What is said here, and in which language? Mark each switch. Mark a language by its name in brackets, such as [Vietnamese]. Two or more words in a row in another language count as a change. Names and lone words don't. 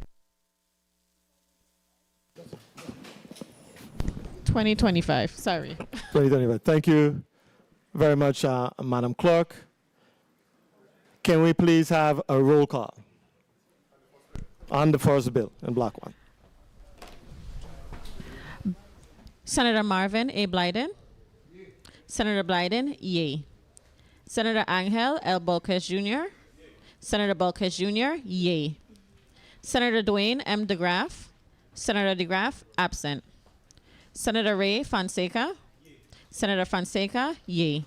[English] 2025, sorry. 2025. Thank you very much, Madam Clerk. Can we please have a roll call on the first bill in Block 1? Senator Marvin A. Blyden. Senator Blyden, yay. Senator Angel L. Bolquez Jr. Senator Bolquez Jr., yay. Senator Dwayne M. DeGraff. Senator DeGraff, absent. Senator Ray Fonseca. Senator Fonseca, yay.